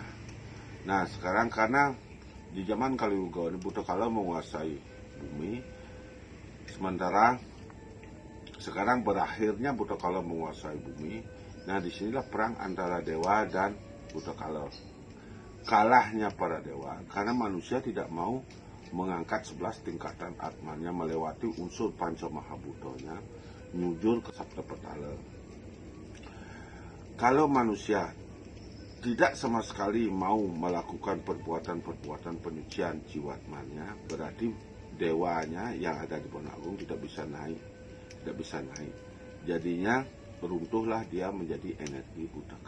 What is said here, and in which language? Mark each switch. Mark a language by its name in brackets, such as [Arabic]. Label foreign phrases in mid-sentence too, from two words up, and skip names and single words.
[Indonesian] Nah, sekarang karena di zaman Kaliuga ini buta kala menguasai bumi, sementara sekarang berakhirnya buta kala menguasai bumi. Nah, disinilah perang antara dewa dan buta kala. Kalahnya para dewa karena manusia tidak mau mengangkat 11 tingkatan atmannya melewati unsur panca mahabutonya, nyujur ke sabda petala. Kalau manusia tidak sama sekali mau melakukan perbuatan-perbuatan penyucian jiwatmannya, berarti dewanya yang ada di Bona Agung tidak bisa naik. Jadinya runtuhlah dia menjadi energi buta kala.